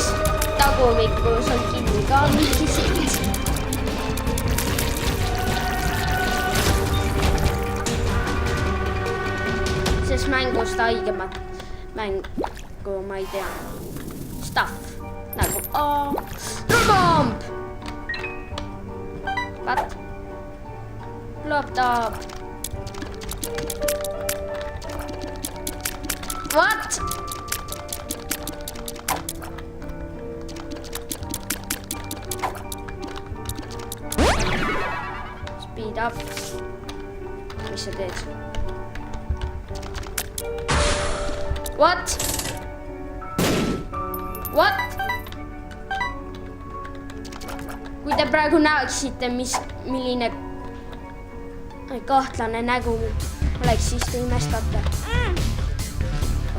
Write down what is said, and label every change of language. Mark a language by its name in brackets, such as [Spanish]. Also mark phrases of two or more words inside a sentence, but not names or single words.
[Estonian] Tagumikus on kinni ka mingi sitt. Sest mängust haigemat mängu ma ei tea. [English] Stuff. Nagu Bomb! What? Laptop. What? Speed up. [Estonian] Mis sa teed? [English] What? What? [Estonian] Kui te praegu näeksite, milline kahtlane nägu oleks, siis te imestate.